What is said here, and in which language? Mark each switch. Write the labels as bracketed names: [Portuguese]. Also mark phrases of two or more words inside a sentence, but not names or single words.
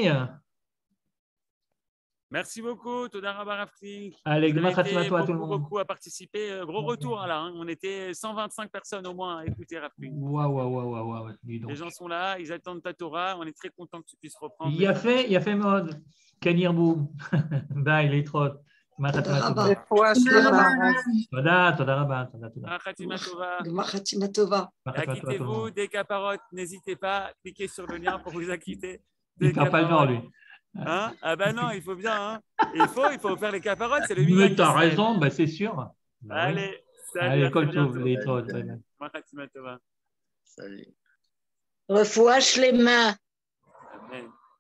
[French] Merci beaucoup, [Hebrew] תודה רבה Rav Klink. [French] Allez, Vous avez [Hebrew] Gmar [French] été [Hebrew] חתימה טובה [French] à tout le monde. beaucoup à participer. Gros retour là. On était 125 personnes au moins à écouter Rav Klink. Waouh, dis donc. Les gens sont là, ils attendent ta Torah. On est très content que tu puisses reprendre. Il y a fait mode. Kenir Boum. Bye, les trottes. [Hebrew] גמר חתימה טובה. רפואה שלמה. תודה רבה. גמר חתימה טובה. גמר חתימה טובה. גמר חתימה טובה, [French] tout le Acquittez-vous monde. des caparottes. N'hésitez pas, cliquez sur le lien pour vous acquitter. Il Des ne perd pas le nord, lui. Hein? Ah ben non, il faut bien. Hein? Il faut faire les caparottes, c'est le Mais minhag tu as d'Israël. raison, ben, c'est sûr. Ben, oui. Allez, salut. Allez, à très [Hebrew] כל טוב, [French] bientôt. les trottes. Bye, bye. [Hebrew] גמר חתימה טובה. [French] Salut. [Hebrew] רפואה שלמה. Amen.